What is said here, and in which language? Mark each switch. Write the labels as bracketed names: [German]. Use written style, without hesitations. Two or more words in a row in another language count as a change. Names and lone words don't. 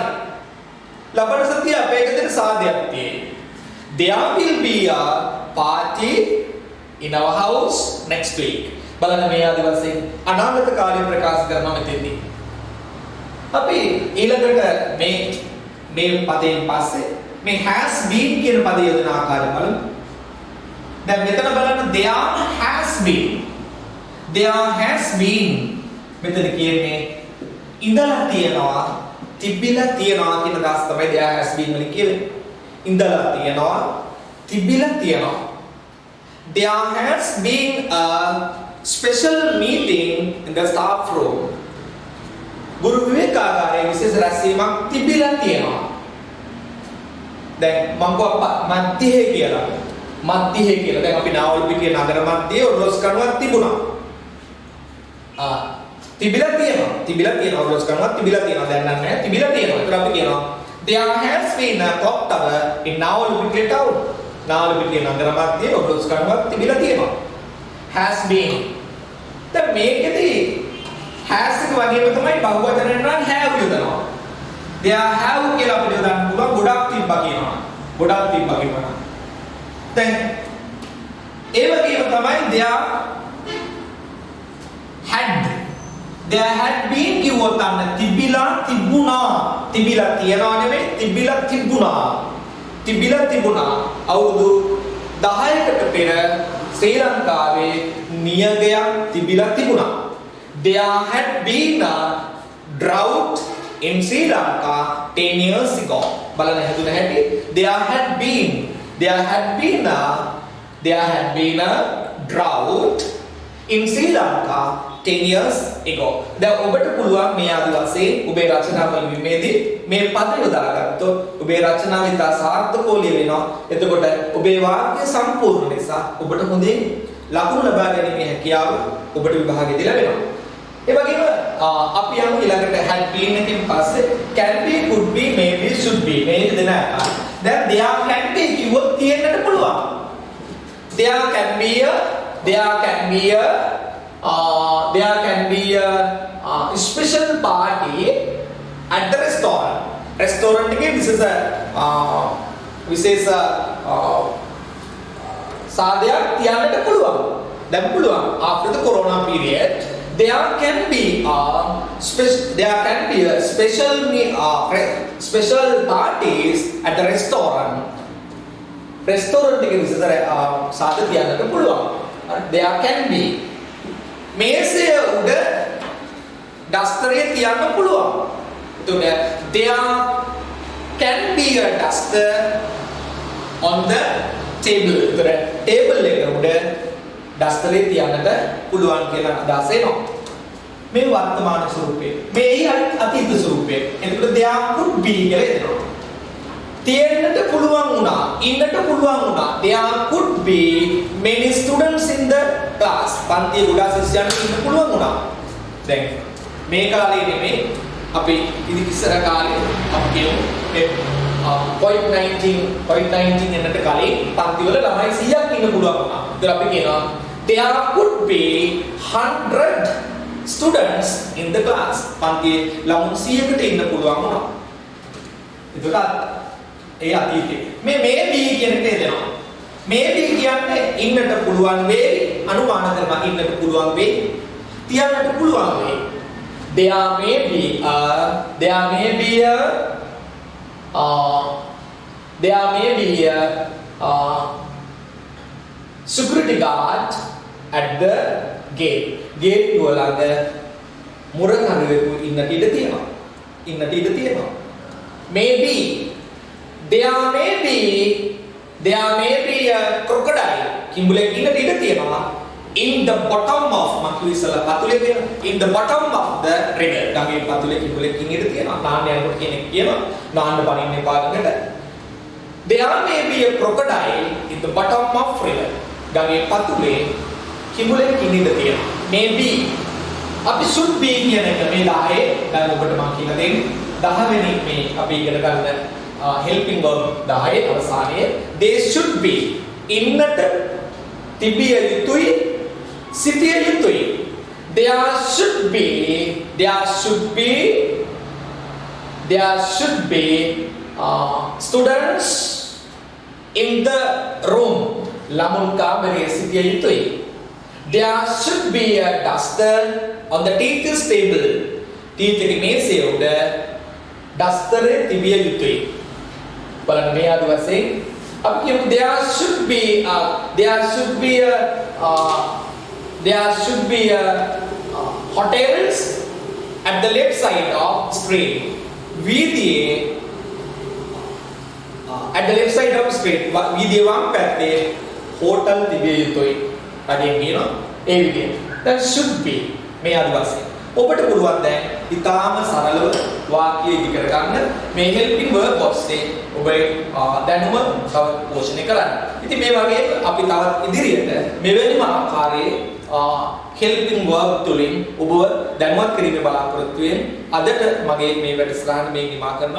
[Sinhala] ලබන සතිය අපේ ගෙදර සාදයක් තියෙයි. [English] there will be a party in our house next week. [Sinhala] බලන්න මේ ආදි වශයෙන් අනාගත කාලය ප්‍රකාශ කරනවා මෙතෙන්දී. අපි ඊළඟට මේ පදයෙන් පස්සේ මේ [English] has been [Sinhala] කියන පදය යොදන ආකාරය බලමු. දැන් මෙතන බලන්න [English] there has been [Sinhala] මෙතන කියන්නේ ඉඳලා තියෙනවා තිබිලා තියනවා කියන අදහස තමයි [English] there has been [Sinhala] වලින් කියන්නේ. ඉඳලා තියනවා, තිබිලා තියනවා. [English] There has been a special meeting in the staff room. [Sinhala] ගුරු විවේකාගාරයේ විශේෂ රැස්වීමක් තිබිලා තියෙනවා. දැන් මම කිව්වා මධ්‍යයේ කියලා. මධ්‍යයේ කියලා. දැන් අපි නාවල පිටියේ නගර මධ්‍යයේ ඔරලොස් කණුවක් තිබුණා. තිබිලා තියෙනවා ඔරලොස් කණුවක් තිබිලා තියෙනවා. දැන් නැහැ තිබිලා තියෙනවා. ඒකට අපි කියනවා [English] there has been a clock tower in නාවල පිටියේ town. [Sinhala] නාවල පිටියේ නගර මධ්‍යයේ ඔරලොස් කණුවක් තිබිලා තියෙනවා. [English] has been. [Sinhala] දැන් මේකෙදී has එක වගේම තමයි බහුවචනෙන් නම් have යොදනවා. [English] there have [Sinhala] කියලා අපිට යොදන්න පුළුවන් ගොඩක් තිබ්බා කියනවා. ගොඩක් තිබ්බා කියනවා. දැන් ඒ වගේම තමයි [English] there had been [Sinhala] කිව්වොත් අන්න තිබිලා තිබුණා. තිබිලා තියනවා නෙමෙයි තිබිලා තිබුණා. තිබිලා තිබුණා. අවුරුදු 10කට පෙර ශ්‍රී ලංකාවේ නියගයක් තිබිලා තිබුණා. [English] There had been a drought in Sri Lanka 10 years ago. [Sinhala] බලන්න හැදුන හැටි. [English] There had been a drought in Sri Lanka 10 years ago. [Sinhala] දැන් ඔබට පුළුවන් මේ ආදි වශයෙන් ඔබේ රචනාව ලිවීමේදී මේ පද යොදාගත්තොත් ඔබේ රචනාව ඉතා සාර්ථකව ලියවෙනවා. එතකොට ඔබේ වාක්‍ය සම්පූර්ණ නිසා ඔබට හොඳින් ලකුණු ලබා ගැනීමේ හැකියාව ඔබට විභාගයේදී ලැබෙනවා. ඒ වගේම අපි යමු ඊළඟට [English] had been [Sinhala] එකකින් පස්සේ [English] can be, could be, maybe, should be [Sinhala] මේ දෙන ආකාරය. දැන් [English] there can be [Sinhala] කිව්වොත් තියෙන්නට පුළුවන්. [English] there can be a special party at the restaurant. [Sinhala] Restaurant එකේ විශේෂ සාදයක් තියන්නට පුළුවන්. දැන් පුළුවන් [English] after the corona period there can be a special parties at the restaurant. [Sinhala] Restaurant එකේ විශේෂ සාද තියන්නට පුළුවන්. [English] There can be. [Sinhala] මේසය උඩ ඩස්ටරේ තියන්න පුළුවන්. [English] එතකොට there can be a duster on the table. [Sinhala] එතකොට table එක උඩ ඩස්ටරේ තියන්නට පුළුවන් කියලා අදහස එනවා. මේ වර්තමාන ස්වරූපේ. මේ අතීත ස්වරූපේ. එතකොට [English] there could be [Sinhala] කියලා එනවා. තියෙන්නට පුළුවන් වුණා, ඉන්නට පුළුවන් වුණා. [English] There could be many students in the class. [Sinhala] පන්තියේ ගොඩාක් ශිෂ්‍යයන් ඉන්න පුළුවන් වුණා. දැන් මේ කාලේ නෙමෙයි අපි ඉස්සර කාලේ අපි කියමු COVID-19 එන්නට කලින් පන්තිවල ළමයි 100ක් ඉන්න පුළුවන් වුණා. ඒතර අපි කියනවා [English] there could be 100 students in the class. [Sinhala] පන්තියේ ළමුන් 100කට ඉන්න පුළුවන් වුණා. ඒකට ඒ අතීතේ මේ maybe කියන එක එනවා. maybe කියන්නේ ඉන්නට පුළුවන් වේ, අනුමාන කරලා ඉන්නට පුළුවන් වේ, තියන්නට පුළුවන් වේ. [English] there may be a security guard at the gate. [Sinhala] Gate වලඟ මුරකරුවෙකු ඉන්නට ඉඩ තියෙනවා. [English] maybe there may be a crocodile. [Sinhala] කිඹුලෙක් ඉන්නට ඉඩ තියෙනවා. [English] in the bottom of [Sinhala] මකුවිසලා පතුලේ තියෙන [English] in the bottom of the river. [Sinhala] ගඟේ පතුලේ කිඹුලෙක් ඉන්නට තියෙනවා. නාන්න යනකොට කෙනෙක් කියනවා නාන්න පනින්න එපා කියලා. [English] there may be a crocodile in the bottom of river. [Sinhala] ගඟේ පතුලේ කිඹුලෙක් ඉන්නට තියෙනවා. maybe අපි [English] should be [Sinhala] කියන එක මේ 10 දැන් ඔබට මම කියලා දෙන්නේ 10 වෙනි මේ අපි ඉගෙන ගන්න [English] helping verb [Sinhala] 10 අවසානයේ [English] they should be [Sinhala] ඉන්නට තිබිය යුතුයි සිටිය යුතුයි. [English] there should be students in the room. [Sinhala] ළමුන් කාමරයේ සිටිය යුතුයි. [English] there should be a duster on the teacher's table. [Sinhala] teacher මේසේ උඩ duster තිබිය යුතුයි. බලන්න මේ ආදි වශයෙන් අපි කියමු [English] there should be hotels at the left side of screen. [Sinhala] වීදියේ [English] at the left side of street [Sinhala] වීදියේ වම් පැත්තේ හෝටල් තිබිය යුතුයි. කඩියෙන් කියනවා ඒ විදිහට. [English] that should be [Sinhala] මේ ආදි වශයෙන්. ඔබට පුළුවන් දැන් ඊටාම සරලව වාක්‍ය ඉදි කර ගන්න මේ [English] helping verb [Sinhala] ඔස්සේ ඔබේ දැනුම තව පෝෂණය කරන්න. ඉතින් මේ වගේ අපි තවත් ඉදිරියට මෙවැනිම ආකාරයේ [English] helping verb [Sinhala] තුලින් ඔබව දැනුවත් කිරීමේ බලාපොරොත්තුවෙන් අදට මගේ මේ වැඩසටහන මේ නිමා කරනවා.